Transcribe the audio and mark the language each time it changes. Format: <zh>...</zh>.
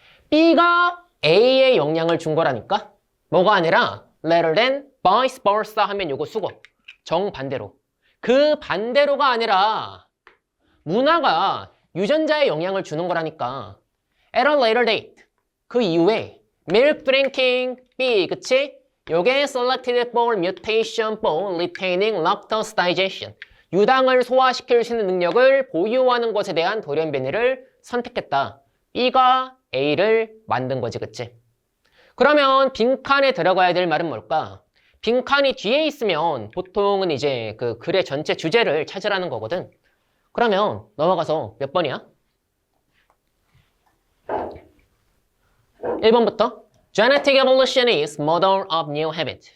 <ko>B가 A에 영향을 준 거라니까? 뭐가 아니라</ko> <en>rather than vice versa</en> <ko>하면 요거 수거. 정반대로. 그 반대로가 아니라 문화가 유전자에 영향을 주는 거라니까.</ko> <en>At a later date.</en> <ko>그 이후에</ko> <en>milk drinking</en> <ko>B. 그치? 요게</ko> <en>selected for mutation for retaining lactose digestion.</en> <ko>유당을 소화시킬 수 있는 능력을 보유하는 것에 대한 돌연변이를 선택했다. B가 A를 만든 거지, 그치? 그러면 빈칸에 들어가야 될 말은 뭘까? 빈칸이 뒤에 있으면 보통은 이제 그 글의 전체 주제를 찾으라는 거거든. 그러면 넘어가서 몇 번이야? 1번부터</ko> <en>Genetic evolution is mother of new habits.</en>